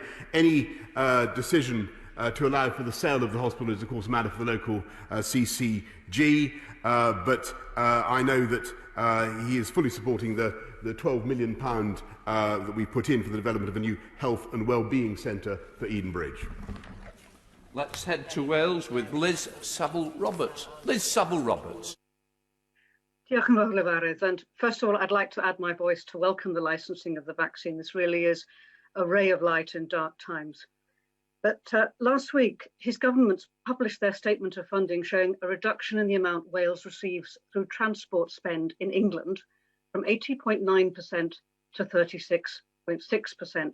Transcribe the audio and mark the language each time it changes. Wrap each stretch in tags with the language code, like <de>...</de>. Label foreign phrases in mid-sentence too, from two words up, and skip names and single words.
<en>Any decision to allow for the sale of the hospital is, of course, a matter for the local CCG, but I know that he is fully supporting the £12 million that we put in for the development of a new health and wellbeing centre for Eden Bridge. Let's head to Wales with Liz Saville-Roberts. Liz Saville-Roberts.</en> <cy>Diolch yn fawr, Lefarydd.</cy> <en>And first of all, I'd like to add my voice to welcome the licensing of the vaccine. This really is a ray of light in dark times. But last week, his government published their statement of funding showing a reduction in the amount Wales receives through transport spend in England from 80.9% to 36.6%.</en>